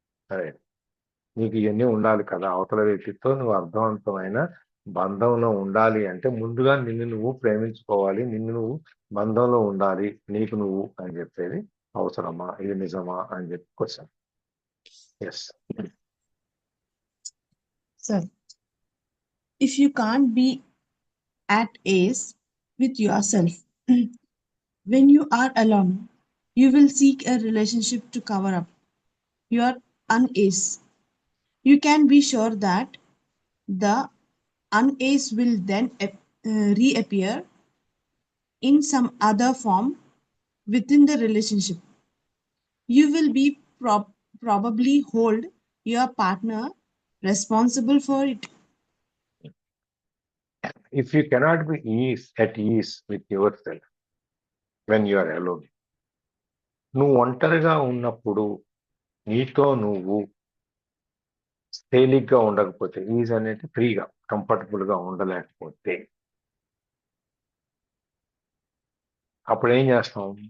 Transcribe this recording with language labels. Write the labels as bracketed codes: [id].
[te] సరే, నీకు ఇవన్నీ ఉండాలి కదా, అవతల వ్యక్తితో నువ్వు అర్థవంతమైన బంధంలో ఉండాలి అంటే ముందుగా నిన్ను నువ్వు ప్రేమించుకోవాలి, నిన్ను నువ్వు బంధంలో ఉండాలి, నీకు నువ్వు అని చెప్పేది అవసరమా, ఇది నిజమా అని చెప్పి question. [en] Yes Sir, if you can't be at ease with yourself when you are alone, you will seek a relationship to cover up your unease. You can be sure that the unease will then reappear in some other form within the relationship. You will be probably hold your partner responsible for it. if you cannot be at ease with yourself when you are alone, [te] నువ్వు ఒంటరిగా ఉన్నప్పుడు నీతో నువ్వు తేలిగ్గా ఉండకపోతే, is అనేది ఫ్రీగా comfortable గా ఉండలేకపోతే అప్పుడు ఏం చేస్తాం?